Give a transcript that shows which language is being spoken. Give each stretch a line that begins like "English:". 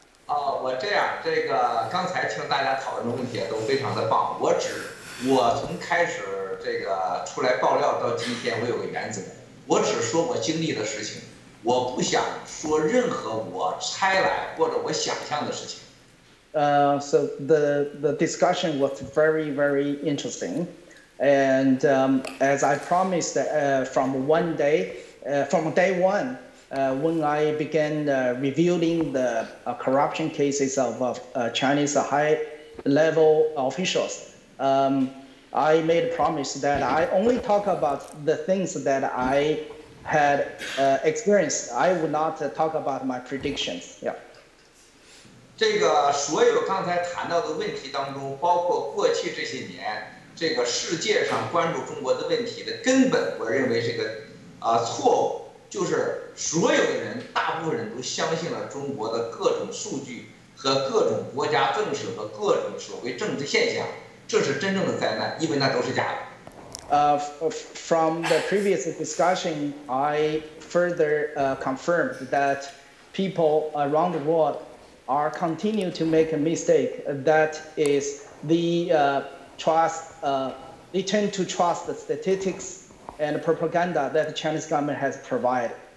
Chinese: 我这样，这个刚才听大家讨论的问题都非常的棒。我从开始这个出来爆料到今天，我有个原则，我只说我经历的事情，我不想说任何我猜来或者我想象的事情。
English: So the discussion was very, very interesting, and as I promised from day one, when I began reviewing the corruption cases of Chinese high-level officials, I made a promise that I only talk about the things that I had experienced. I would not talk about my predictions. Yeah.
Chinese: 这个所有刚才谈到的问题当中，包括过去这些年，这个世界上关注中国的问题的根本，我认为是个错误，就是所有的人，大部分人都相信了中国的各种数据和各种国家政策和各种所谓政治现象，这是真正的灾难，因为那都是假的。
English: From the previous discussion, I further confirmed that people around the world are continue to make a mistake. That is the trust. They tend to trust the statistics and propaganda that the Chinese government has provided.